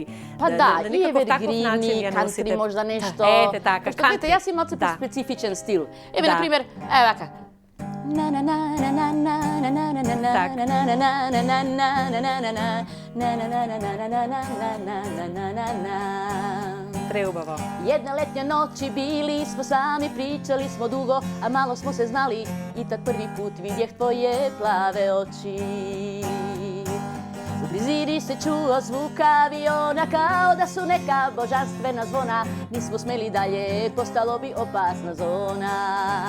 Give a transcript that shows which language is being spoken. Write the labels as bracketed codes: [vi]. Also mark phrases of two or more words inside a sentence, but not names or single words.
[mk] Па да, и евергрини, кантри можда нешто. Ете така, кантри. Јас имам специфичен стил. Еве, например, вака. Преубаво. [sr] Jedne letnje noći bili smo sami, pričali smo dugo, a malo smo se znali i tad prvi put vidjeh tvoje plave oči. U blizini se čuo zvuk aviona kao da su neka božanstvena zvona, nismo smeli dalje, postalo bi opasna zona.